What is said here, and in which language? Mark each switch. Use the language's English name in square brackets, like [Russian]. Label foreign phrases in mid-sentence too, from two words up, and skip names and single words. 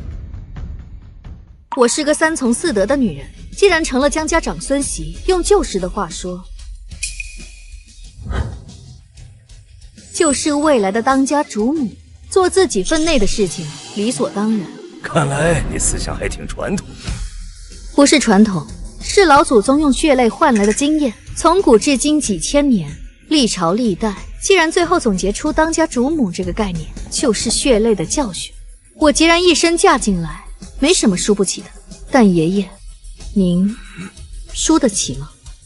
[Chinese] 我是个三从四德的女人，既然成了江家长孙媳，用旧时的话说，就是未来的当家主母，做自己分内的事情，理所当然。看来你思想还挺传统。不是传統，是老祖宗用血淚換來的經驗，從古至今幾千年，歷朝歷代，既然最後總結出當家主母這個概念，就是血淚的教訓。我既然一身嫁進來，沒什麼輸不起的，但爺爺，您輸得起嗎？